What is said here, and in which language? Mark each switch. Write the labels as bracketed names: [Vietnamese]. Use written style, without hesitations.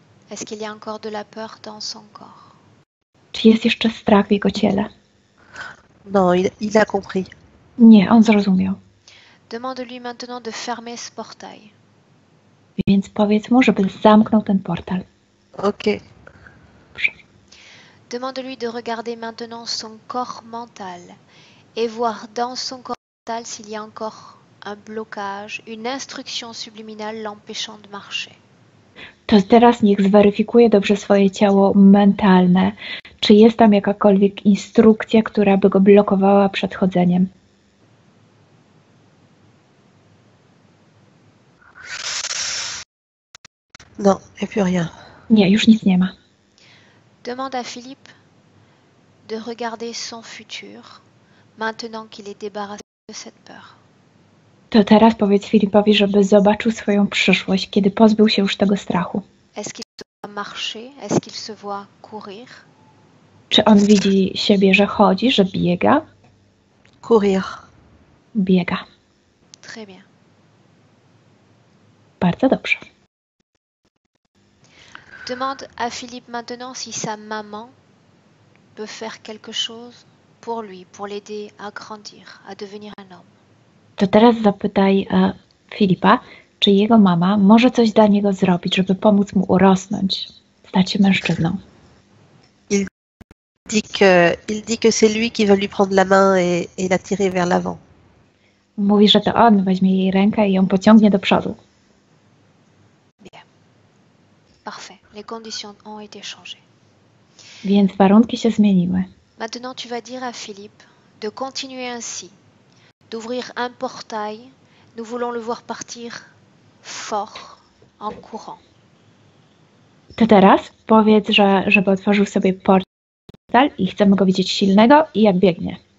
[French] Est-ce qu'il y a encore de la peur dans son corps? [Polish] Czy jest jeszcze strach w jego ciele? [French] Non, il a compris. [Polish] Nie, on zrozumiał. [French] Demande-lui maintenant de fermer ce portail. [Polish] Więc powiedz mu, żeby zamknął ten portal. Ok. [French] Demande-lui de regarder maintenant son corps mental et voir dans son corps mental s'il y a encore un blocage, une instruction subliminale l'empêchant de marcher. [Polish] To teraz niech zweryfikuje dobrze swoje ciało mentalne. Czy jest tam jakakolwiek instrukcja, która by go blokowała przed chodzeniem? [French] Non, il n'y a plus rien. [Polish] Nie, już nic nie ma. [French] Demande à Philippe de regarder son futur maintenant qu'il est débarrassé de cette peur. [Polish] To teraz powiedz Filipowi, żeby zobaczył swoją przyszłość, kiedy pozbył się już tego strachu. [French] Est-ce qu'il se voit marcher? Est-ce qu'il se voit courir? [Polish] Czy on widzi siebie, że chodzi, że biega? [French] Courir. [Polish] Biega. [French] Très bien. [Polish] Bardzo dobrze. [French] Demande à Philippe maintenant si sa maman peut faire quelque chose pour lui, pour l'aider à grandir, à devenir un homme. [Polish] To teraz zapytaj Filipa, czy jego mama może coś dla niego zrobić, żeby pomóc mu urosnąć, stać się mężczyzną. [French] Il dit que c'est lui qui va lui prendre la main et la tirer vers l'avant. [Polish] Mówi, że to on weźmie jej rękę i ją pociągnie do przodu. [French] Bien. Parfait. Les conditions ont été changées. [Polish] Więc warunki się zmieniły. [French] Maintenant, tu vas dire à Philippe de continuer ainsi, d'ouvrir un portail. Nous voulons le voir partir fort, en courant. [Polish] To teraz powiedz, żeby otworzył sobie portal i chcemy go widzieć silnego i jak biegnie.